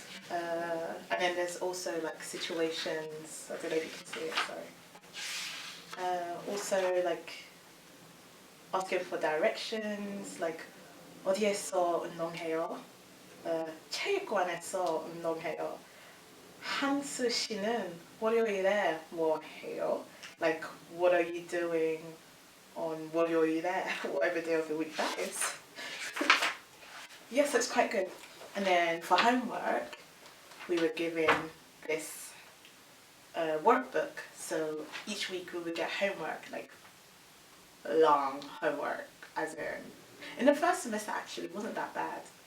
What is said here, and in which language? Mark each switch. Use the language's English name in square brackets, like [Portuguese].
[English] And then there's also like situations, I don't know if you can see it, sorry. Also like asking for directions, like [Korean] 어디에서 운동해요? 체육관에서 운동해요. 한수 씨는 월요일에 뭐 해요? [English] Like, what are you doing on 월요일에? Whatever day of the week that is. Yes, it's quite good. And then for homework, we were given this workbook. So each week we would get homework, like long homework, as in the first semester actually it wasn't that bad.